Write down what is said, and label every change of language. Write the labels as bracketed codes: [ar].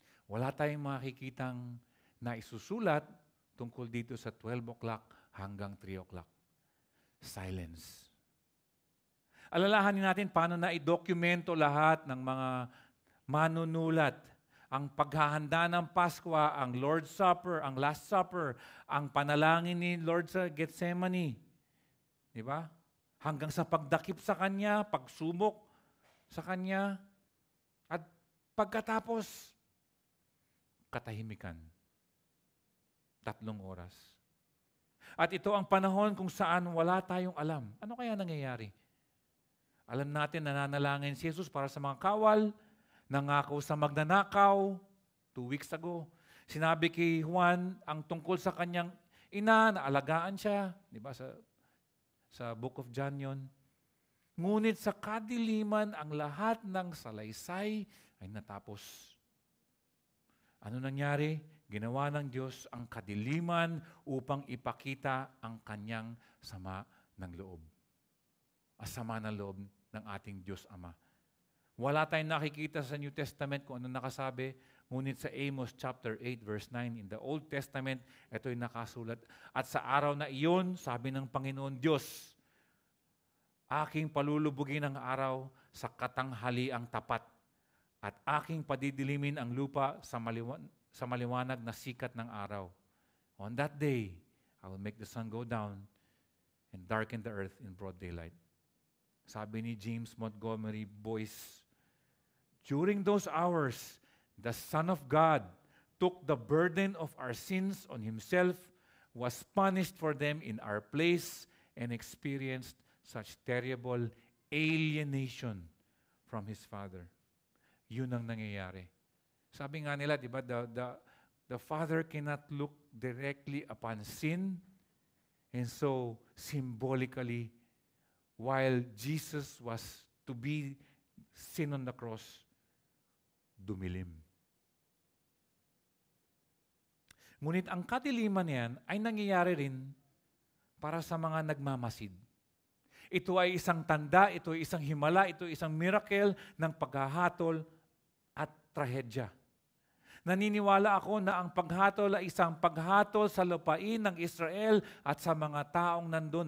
[tl] Wala tayong makikitang naisusulat tungkol dito sa 12:00 hanggang 3:00. Silence. Alalahanin natin paano na i-dokumento lahat ng mga manunulat. Ang paghahanda ng Pasko, ang Lord's Supper, ang Last Supper, ang panalangin ni Lord sa Gethsemane. Di ba? Hanggang sa pagdakip sa Kanya, pagsubok sa Kanya, at pagkatapos, katahimikan. 3 oras. At ito ang panahon kung saan wala tayong alam. Ano kaya nangyayari? Alam natin na nanalangin si Jesus para sa mga kawal, nangako sa magnanakaw 2 weeks ago. Sinabi kay Juan ang tungkol sa kanyang ina, na alagaan siya. Di ba sa Book of John yun? Ngunit sa kadiliman, ang lahat ng salaysay ay natapos. Ano nangyari? Ginawa ng Diyos ang kadiliman upang ipakita ang kanyang sama ng loob. Sama ng loob ng ating Diyos Ama. Wala tayong nakikita sa New Testament kung ano nakasabi, ngunit sa Amos chapter 8 verse 9 in the Old Testament, ito'y nakasulat. At sa araw na iyon, sabi ng Panginoon Diyos, aking palulubugin ang araw sa katanghaliang tapat at aking padidilimin ang lupa sa maliwanag na sikat ng araw. [en] On that day, I will make the sun go down and darken the earth in broad daylight. Sabi ni James Montgomery Boyce, during those hours, the Son of God took the burden of our sins on Himself, was punished for them in our place, and experienced such terrible alienation from His Father. Yun ang nangyayari. Sabi nga nila, di ba, the Father cannot look directly upon sin, and so symbolically, while Jesus was to be seen on the cross, dumilim. [tl] Ngunit ang kadiliman niyan ay nangyayari rin para sa mga nagmamasid. Ito ay isang tanda, ito ay isang himala, ito ay isang miracle ng paghahatol at trahedya. Naniniwala ako na ang paghatol ay isang paghatol sa lupain ng Israel at sa mga taong nandun.